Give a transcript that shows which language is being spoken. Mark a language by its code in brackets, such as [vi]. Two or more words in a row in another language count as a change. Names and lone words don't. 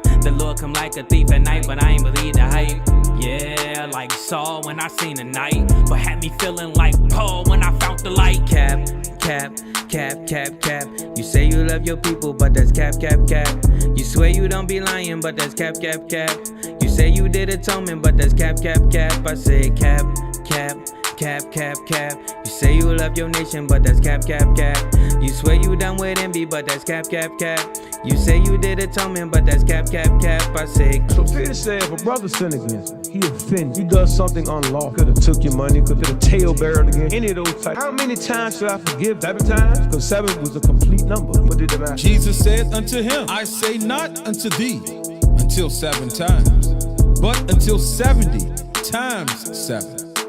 [en] The Lord come like a thief at night, but I ain't believe the hype. Yeah, like Saul when I seen the night, but had me feeling like Paul when I found the light. Cap, cap, cap, cap, cap. You say you love your people, but that's cap, cap, cap. You swear you don't be lying, but that's cap, cap, cap. You say you did atonement, but that's cap, cap, cap. I say cap, cap, cap, cap, cap. You say you love your nation, but that's cap, cap, cap. You swear you done with envy, but that's cap, cap, cap. You say you did atonement, but that's cap, cap, cap. I say. So Peter said, if a brother sin against him, he offended. He does something unlawful. Could have took your money, could have tail barreled against any of those types. How many times should I forgive? 7 times? Because 7 was a complete number. What did the matter? Jesus said unto him, I say not unto thee until 7 times, but until 70 times 7.